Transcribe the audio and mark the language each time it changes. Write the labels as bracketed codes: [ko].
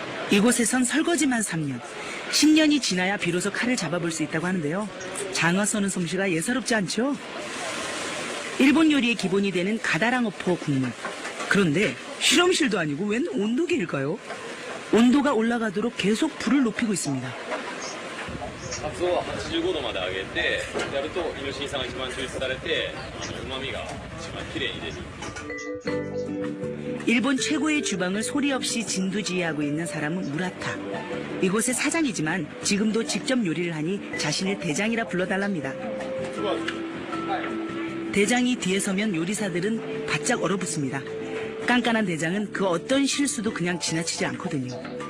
[ko] 이곳에선 설거지만 3년, 10년이 지나야 비로소 칼을 잡아볼 수 있다고 하는데요. 장어 써는 솜씨가 예사롭지 않죠? 일본 요리의 기본이 되는 가다랑어포 국물. 그런데 실험실도 아니고 웬 온도계일까요? 온도가 올라가도록 계속 불을 높이고 있습니다. [ja] カツオは85度まで上げてやるとイノシン酸が一番抽出されて旨味が一番きれいに出る. [ko] 일본 최고의 주방을 소리 없이 진두지휘하고 있는 사람은 무라타. 이곳의 사장이지만 지금도 직접 요리를 하니 자신을 대장이라 불러달랍니다. 대장이 뒤에 서면 요리사들은 바짝 얼어붙습니다. 깐깐한 대장은 그 어떤 실수도 그냥 지나치지 않거든요.